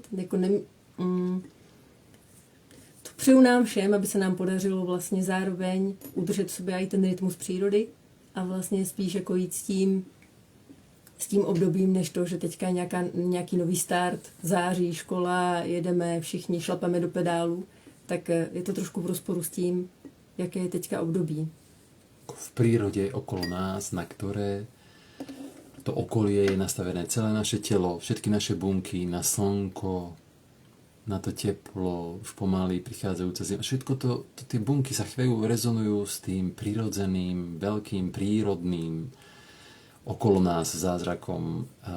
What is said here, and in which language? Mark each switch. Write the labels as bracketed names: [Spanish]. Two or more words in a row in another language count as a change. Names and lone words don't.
[Czech] Jako to přeju nám všem, aby se nám podařilo vlastně zároveň udržet v sobě i ten rytmus přírody a vlastně spíš jako jít s tím obdobím, než to, že teďka je nějaký nový start, září, škola, jedeme, všichni šlapeme do pedálu, tak je to trošku v rozporu s tím, jaké je teďka období. [Slovak] V prírode okolo nás, na ktoré to okolie je nastavené celé naše telo, všetky naše bunky, na slnko, na to teplo, už pomaly prichádzajúce zima. Všetko tie bunky sa chvejú, rezonujú s tým prírodzeným, veľkým, prírodným okolo nás zázrakom a